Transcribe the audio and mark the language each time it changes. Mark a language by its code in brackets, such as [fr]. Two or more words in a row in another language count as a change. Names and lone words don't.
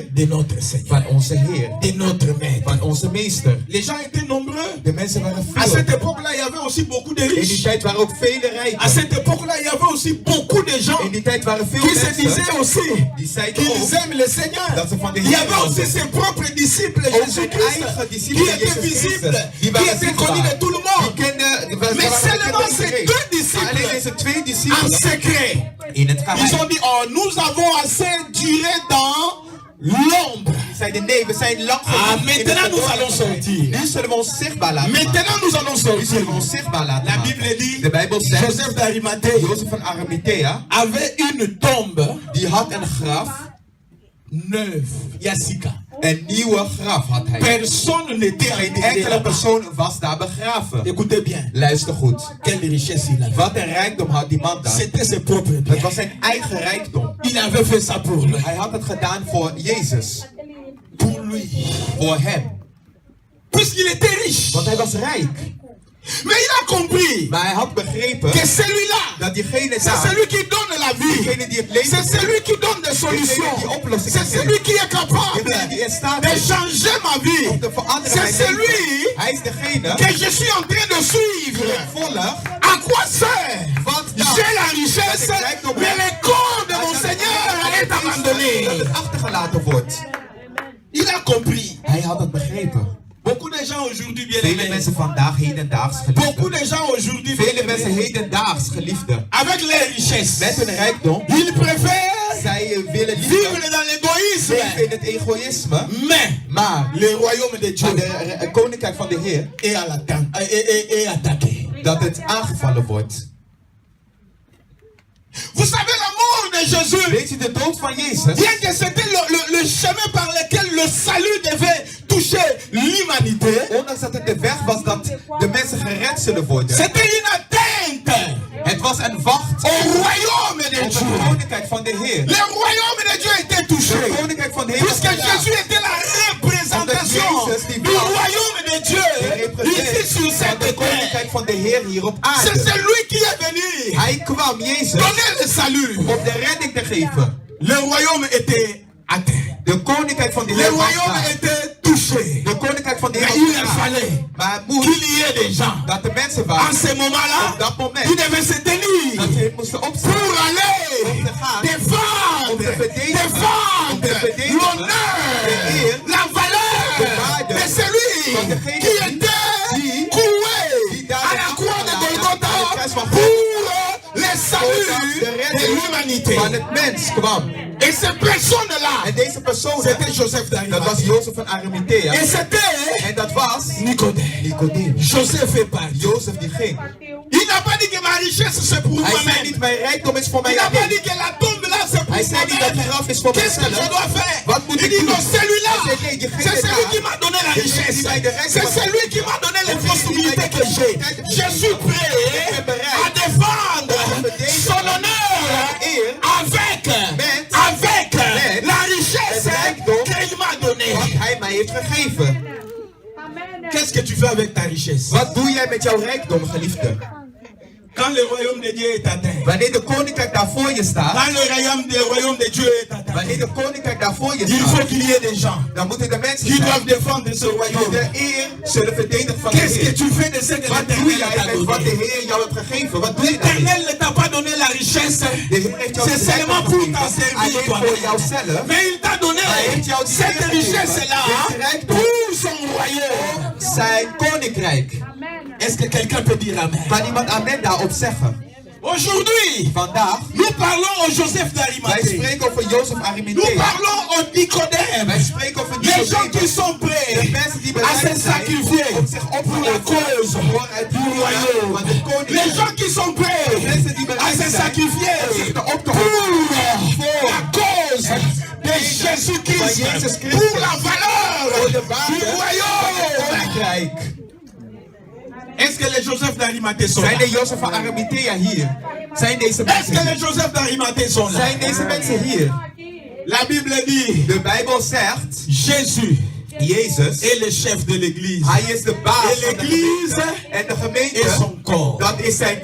[fr] de notre Seigneur, [nl] van onze Heer, [fr] de notre Maître. [nl] van onze meester. [fr] Les gens étaient nombreux. [nl] De mensen waren [fr] À [nl] veel. [fr] cette époque-là, il y avait aussi beaucoup de [nl] In die [fr] riches. [nl] tijd waren ook vele [fr] À [nl] rijken. [fr] cette époque-là, il y avait aussi beaucoup de gens [nl] In die tijd waren veel [fr] qui se [nl] mensen [fr] disaient aussi [nl] die zeiden [fr] qu'ils [nl] ook [fr] aiment le Seigneur. [nl] dat ze van de [fr] Il y [nl] Heer [fr] avait aussi [nl] houden. [fr] ses propres disciples, [nl] Ook zijn [fr] Jésus-Christ, [nl] eigen [fr] qui [nl] discipelen, [fr] étaient [nl] Jezus [fr] visibles, [nl] Christus, die [fr] qui [nl] waren [fr] étaient connus de [nl] zichtbaar. [fr] tout le [nl] Die [fr] monde. [nl] kenden, die waren [fr] Mais [nl] bekend [fr] seulement [nl] door [fr] ces [nl] iedereen. [fr] deux disciples, [nl] Alleen deze twee [fr] en [nl] discipelen [fr] secret, [nl] in het [fr] ils [nl] geheim. [fr] ont dit, oh, nous avons assez duré dans l'ombre. [nl] Zeiden nee, we zijn lang [fr] Ah, [nl] genoeg in [fr] maintenant [nl] het [fr] nous [nl] verborgen [fr] allons [nl] geweest. [fr] sortir. [nl] Nu zullen we ons zichtbaar laten maken. [fr] Maintenant, nous allons [nl] Nu zullen we [fr] sortir. [nl] ons zichtbaar laten [fr] La [nl] maken. [fr] Bible dit, [nl] De Bijbel zegt, [fr] Joseph d'Arimathée [nl] Jozef van Arimathea, [fr] avait une tombe [nl] die had een graf, [fr] neuve, Yassika. [nl] een nieuwe graf had hij. [fr] Personne n'était [nl] Geen [fr] enterré [nl] enkele [fr] là-bas. [nl] persoon was daar begraven. [fr] Écoutez bien, [nl] Luister goed. [fr] quelle richesse il avait. [nl] Wat een rijkdom had die man daar. [fr] C'était ses propres [nl] Het [fr] biens. [nl] was zijn eigen rijkdom. [fr] Il avait fait ça pour lui. [nl] Hij had het gedaan voor Jezus. [fr] Pour lui. [nl] Voor hem. [fr] Puisqu'il était riche. [nl] Want hij was rijk. [fr] Mais il a compris [nl] Maar hij had begrepen [fr] que celui-là, [nl] dat diegene [fr] c'est [nl] daar, [fr] celui qui donne la vie. [nl] diegene die het leven [fr] C'est celui qui donne des solutions. C'est celui qui est capable [nl] diegene die in staat [fr] de [nl] is [fr] changer ma vie. [nl] om te veranderen [fr] C'est [nl] mijn leven. [fr] celui [nl] Hij is degene [fr] que je suis en train de suivre. [nl] die ik volg. [fr] À quoi sert? [nl] Wat [fr] J'ai la richesse, mais le corps de mon Seigneur est [nl] dat [fr] abandonné. [nl] het achtergelaten wordt. [fr] Il a compris. [nl] Hij had het begrepen. [fr] Beaucoup de gens aujourd'hui, bien [nl] Vele [fr] aimés, [nl] mensen vandaag hedendaags [fr] beaucoup [nl] geliefden. [fr] de gens aujourd'hui, bien [nl] Vele mensen [fr] aimés, [nl] hedendaags geliefden. [fr] avec les richesses, [nl] Met hun rijkdom. [fr] ils préfèrent [nl] Zij willen [fr] vivre [nl] liever [fr] dans l'égoïsme. [nl] leven in het egoïsme. [fr] Mais [nl] Maar [fr] le royaume de Dieu [nl] het koninkrijk van de Heer, [fr] est est attaqué. [nl] dat het aangevallen wordt. [fr] Vous savez, la mort de Jésus, [nl] Weet je, de dood van Jezus, [fr] bien que c'était le chemin par lequel le salut devait toucher l'humanité, [nl] ondanks dat het de weg was dat de mensen gered zullen worden, [fr] c'était une atteinte [nl] het was een wacht [fr] au royaume de [nl] op [fr] Dieu. [nl] het koninkrijk van de Heer. [fr] Le royaume de Dieu était touché. [nl] Het koninkrijk van de Heer was [fr] Puisque [nl] geraakt. [fr] Jésus était la représentation du royaume de Dieu ici sur [nl] Van [fr] cette [nl] het koninkrijk [fr] terre. [nl] van de Heer hier op [fr] C'est [nl] aarde. [fr] celui qui est venu [nl] Hij kwam, Jezus, [fr] donner le salut. [nl] om de redding te geven. [fr] Le royaume était atteint. [nl] De koninkrijk van de [fr] Le [nl] Heer was [fr] royaume [nl] daar. [fr] était touché. [nl] De koninkrijk van de Heer [fr] Mais il [nl] was daar. [fr] fallait [nl] Maar het moet [fr] qu'il y ait des gens [nl] dat de mensen [fr] en [nl] waren [fr] ce moment-là [nl] op dat moment [fr] qui devaient se [nl] dat [fr] tenir [nl] ze moesten [fr] pour [nl] opstaan [fr] aller [nl] om te gaan, [fr] défendre, [nl] om te verdedigen, [fr] défendre [nl] om te verdedigen de [fr] l'honneur, [nl] eer, [fr] la valeur [nl] de waarde [fr] de celui [nl] van degene [fr] qui était [nl] die [fr] cloué [nl] daar [fr] à la croix de [nl] aan de [fr] Golgotha [nl] kruis van [fr] pour le [nl] zodat [fr] salut [nl] de [fr] de [nl] redding [fr] l'humanité. [nl] van het mens kwam. [fr] Et cette personne-là, [nl] En deze persoon, [fr] c'était Joseph [nl] dat was [fr] d'Arimathée. [nl] Jozef van Arimathea. [fr] Et c'était [nl] En dat was [fr] Nicodème. [nl] Nicodemus. [fr] Joseph est parti. [nl] Jozef die ging. [fr] Il n'a pas dit que ma richesse c'est pour [nl] Hij zei [fr] moi-même. [nl] niet, mijn rijkdom is voor [fr] Il [nl] mij [fr] n'a pas [nl] alleen. [fr] dit que la tombe là c'est pour [nl] Hij zei niet dat die [fr] moi-même. [nl] graf is voor [fr] Qu'est-ce que je [nl] mijzelf. [fr] dois faire? [nl] Wat moet [fr] Il [nl] ik [fr] dit [nl] doen? [fr] non, celui-là, [nl] Hij zei, nee, degene [fr] c'est celui [nl] daar, [fr] qui m'a donné la [nl] degene [fr] richesse. [nl] die mij de rijkdom [fr] C'est [nl] heeft [fr] celui qui m'a donné les possibilités que j'ai. Je suis prêt à défendre son honneur avec la richesse qu'il m'a donnée. [nl] wat hij mij heeft gegeven. [fr] Qu'est-ce que tu fais avec ta richesse? [nl] Wat doe jij met jouw rijkdom, geliefde? [fr] Quand le royaume de Dieu est atteint, [nl] Wanneer de koninkrijk daar voor je staat, [fr] quand le royaume de Dieu est atteint, [nl] wanneer de koninkrijk daar voor je [fr] il faut [nl] staat, [fr] qu'il y ait des gens [nl] dan moeten de mensen [fr] qui [nl] zijn [fr] doivent défendre ce [nl] die [fr] royaume. [nl] de eer zullen verdedigen van de [fr] Qu'est-ce que [nl] Heer. [fr] tu fais de ce que [nl] Wat doe [fr] l'Éternel [nl] jij [fr] t'a [nl] met wat de [fr] donné? [nl] Heer jou heeft gegeven? Wat doe je daarmee? [fr] L'Éternel ne t'a pas donné la richesse, [nl] De Heer heeft jou [fr] c'est [nl] de rijkdom [fr] seulement pour t'en [nl] gegeven, [fr] servir [nl] alleen voor [fr] toi-même. [nl] jouzelf. [fr] Mais il t'a donné [nl] Hij heeft jou die [fr] cette [nl] eer [fr] richesse-là [nl] gegeven, deze rijkdom, [fr] pour son royaume. [nl] zijn koninkrijk. [fr] Est-ce que quelqu'un peut dire Amen? [nl] Kan iemand amen daarop zeggen? [fr] Aujourd'hui, [nl] Vandaag, [fr] nous parlons au Joseph [nl] wij [fr] d'Arimathée. [nl] spreken over Jozef [fr] Nous [nl] Arimathea. [fr] parlons au Nicodème. [nl] Wij spreken over [fr] Les gens qui [nl] Nicodemus. [fr] sont [nl] De [fr] prêts [nl] mensen die [fr] à [nl] bereid [fr] se [nl] zijn [fr] sacrifier [nl] om zich op [fr] pour la cause [nl] voor het [fr] du royaume. [nl] van het [fr] Les [nl] koninkrijk. [fr] gens qui sont prêts [nl] Mensen die [fr] à [nl] bereid [fr] se [nl] zijn [fr] sacrifier [nl] om zich op te [fr] pour [nl] offeren [fr] la cause de Jésus-Christ, pour la valeur [nl] voor de [fr] du [nl] waarde van het [fr] royaume. [nl] koninkrijk. [fr] Est-ce que les Joseph d'Arimathée sont là? [nl] Zijn de Jozef van Arimathea hier? Zijn deze [fr] Est-ce [nl] mensen [fr] que [nl] hier? [fr] les Joseph d'Arimathée sont là? [nl] Zijn deze mensen hier? [fr] La Bible dit, [nl] De Bijbel zegt, [fr] Jésus [nl] Jezus, [fr] est le chef de l'église. [nl] hij is de baas [fr] Et [nl] van de [fr] l'église [nl] gemeente. En de [fr] et [nl] gemeente, [fr] son corps. [nl] dat is zijn